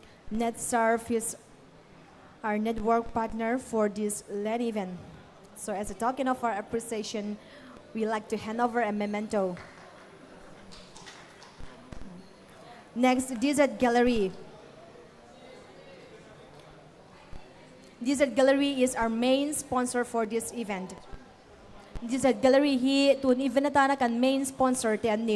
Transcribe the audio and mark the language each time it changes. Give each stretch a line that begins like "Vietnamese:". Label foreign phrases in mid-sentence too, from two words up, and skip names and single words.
English: NetSurf is our network partner for this LAN event. So as a token of our appreciation, we like to hand over a memento. Next, Deezet Gallery. Deezet Gallery is our main sponsor for this event.
Mizo: Deezet Gallery hi tun event na kan
English: main sponsor
Mizo: te an ni.